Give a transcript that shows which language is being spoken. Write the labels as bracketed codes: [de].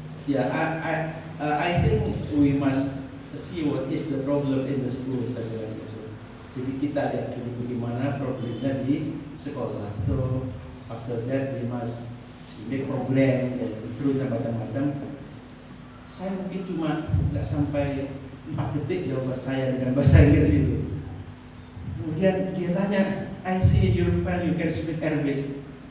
[en] Ya, I think we must see what is the problem in the school. [id] Jadi kita lihat dulu bagaimana problemnya di sekolah. [en] So after that we must make program, ya, [id] seluruhnya macam-macam. Saya mungkin cuma nggak sampai 4 detik jawaban saya dengan bahasa Inggris itu. Kemudian dia tanya, [en] I see your file, you can speak Arabic.